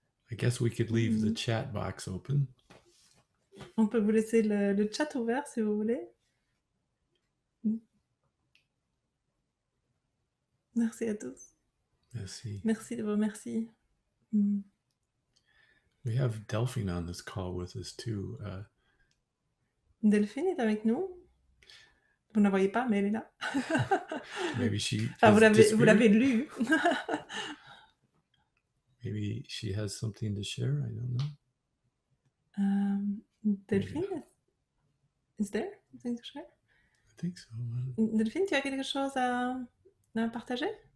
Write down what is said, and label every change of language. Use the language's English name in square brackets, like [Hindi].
[English] I guess we could leave the chat box open. [French] On peut vous laisser le chat ouvert si vous voulez. Merci à tous. Merci. Merci de vos merci. [English] We have Delphine on this call with us too. [French] Delphine est avec nous. Vous ne la voyez pas, mais elle est là. [English] Maybe she [French] Enfin, [English] has [French] vous l'avez lu. [English] Maybe she has something to share. I don't know. Delphine, is there something to share? I think so. [French] Delphine, tu as quelque chose à partager?